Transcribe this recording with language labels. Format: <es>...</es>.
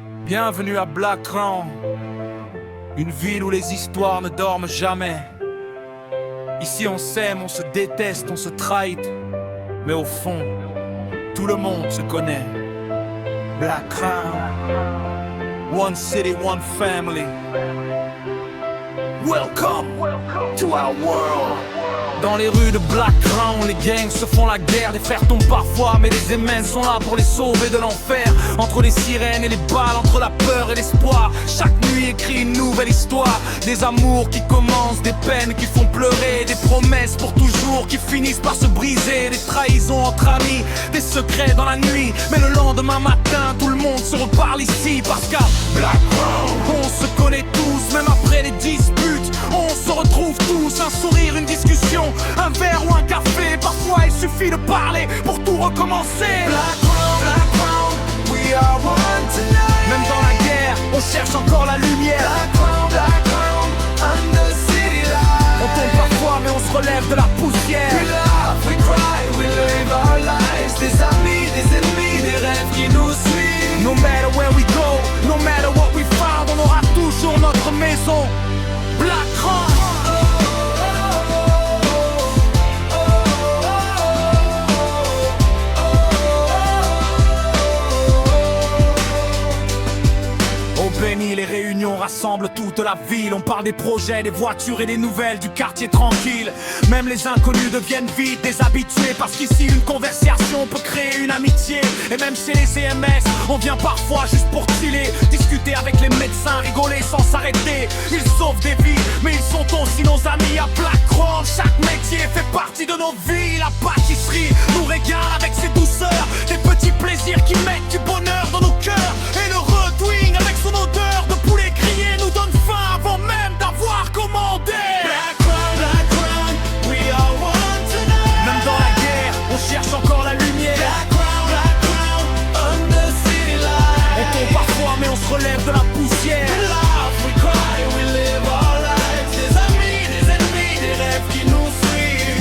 <fr>Bienvenue à Black Crown, une ville où les histoires ne dorment jamais. Ici on s'aime, on se déteste, on se trahit, mais au fond, tout le monde se connaît.</fr> <en>Black Crown, one city, one family. Welcome to our world.</en> <fr>Dans les rues de Black Crown, les gangs se font la guerre. Les frères tombent parfois, mais les émens sont là pour les sauver de l'enfer. Entre les sirènes et les balles, entre la peur et l'espoir, chaque nuit écrit une nouvelle histoire. Des amours qui commencent, des peines qui font pleurer, des promesses pour toujours qui finissent par se briser, des trahisons entre amis, des secrets dans la nuit. Mais le lendemain matin, tout le monde se reparle ici. Parce qu'à Black Crown, on se connaît tous, même après les disputes. On se retrouve tous, un sourire, une discussion, un verre ou un café. Parfois il suffit de parler pour tout recommencer.</fr> <en>Black Crown, we are one tonight.</en> <fr>Même dans la guerre, on cherche encore la lumière. Black Crown,</fr> <en>under city lights.</en> <fr>On tombe parfois mais on se relève de la poussière.</fr> <en>We laugh, we cry, we live our lives.</en> <fr>Des amis, des ennemis, des rêves qui nous suivent.</fr> <en>No matter where we go, no matter what we found,</en> <fr>on aura toujours notre maison.</fr> <en>Black Crown.</en> <fr>Béni, les réunions rassemblent toute la ville. On parle des projets, des voitures et des nouvelles du quartier tranquille. Même les inconnus deviennent vite des habitués. Parce qu'ici une conversation peut créer une amitié. Et même chez les CMS, on vient parfois juste pour chiller, discuter avec les médecins, rigoler sans s'arrêter. Ils sauvent des vies, mais ils sont aussi nos amis. À Black Crown, chaque métier fait partie de nos vies. La pâtisserie nous régale avec ses douceurs, des petits plaisirs qui mettent du bonheur dans nos cœurs. Et le Redwing avec son odeur de poulet grillé nous donne faim avant même d'avoir commandé.</fr> <en>Black Crown, we are one tonight.</en> <fr>Même dans la guerre, on cherche encore la lumière.</fr> <en>Black Crown, under city lights.</en> <fr>On tombe parfois mais on se relève de la poussière.</fr> <en>We laugh, we cry, we live our lives.</en> <fr>Des amis, des ennemis, des rêves qui nous suivent.</fr>